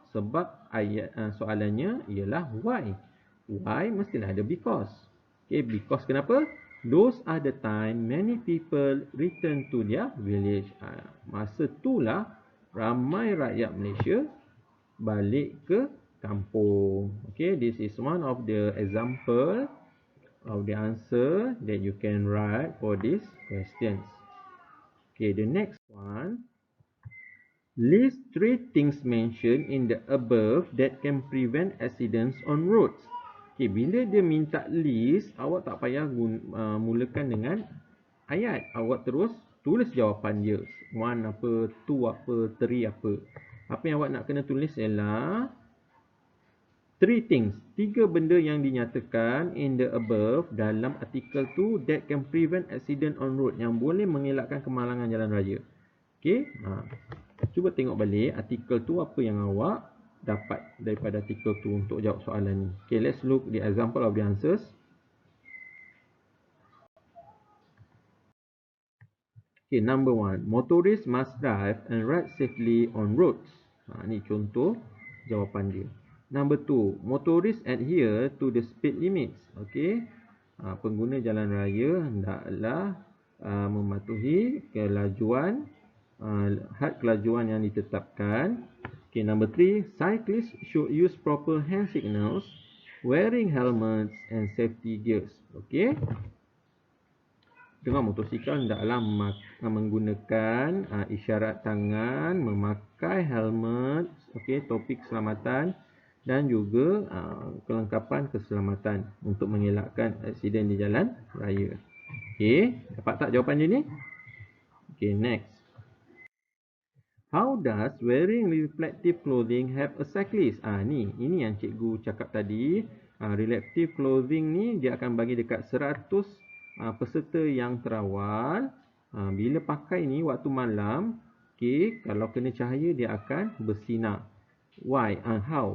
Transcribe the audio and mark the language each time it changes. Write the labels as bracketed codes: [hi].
[ms] Sebab soalannya ialah why. Why mestilah ada because. Okay, because kenapa? [en] Those are the time many people return to their village. [ms] Masa itulah ramai rakyat Malaysia balik ke kampung. [en] Okay, this is one of the example of the answer that you can write for these questions. Okay, the next one. List 3 things mentioned in the above that can prevent accidents on roads. [ms] Okay, bila dia minta list, awak tak payah mulakan dengan ayat. Awak terus tulis jawapan dia. 1 apa, 2 apa, 3 apa. Apa yang awak nak kena tulis ialah [en] 3 things, [ms] 3 benda yang dinyatakan [en] in the above [ms] dalam artikel tu [en] that can prevent accident on road, [ms] yang boleh mengelakkan kemalangan jalan raya. Okay, cuba tengok balik artikel tu apa yang awak dapat daripada artikel tu untuk jawab soalan ni. [en] Okay, let's look the example of the answers. Okay, number 1, motorists must drive and ride safely on roads. [ms] Ni contoh jawapan dia. [en] Number 2, motorists adhere to the speed limits. [ms] Okay, pengguna jalan raya hendaklah mematuhi kelajuan, had kelajuan yang ditetapkan. [en] Okay, number 3, cyclists should use proper hand signals, wearing helmets and safety gears. [ms] Okay, dengan motosikal hendaklah menggunakan isyarat tangan, memakai helmet, okay, topi keselamatan dan juga kelengkapan keselamatan untuk mengelakkan aksiden di jalan raya. Okay, dapat tak jawapan dia ni? Okay, next. [en] How does wearing reflective clothing help a cyclist? [ms] Ini yang cikgu cakap tadi. Reflective clothing ni dia akan bagi dekat 100 peserta yang terawal. Bila pakai ni waktu malam, okay, kalau kena cahaya dia akan bersinar. [en] Why? How?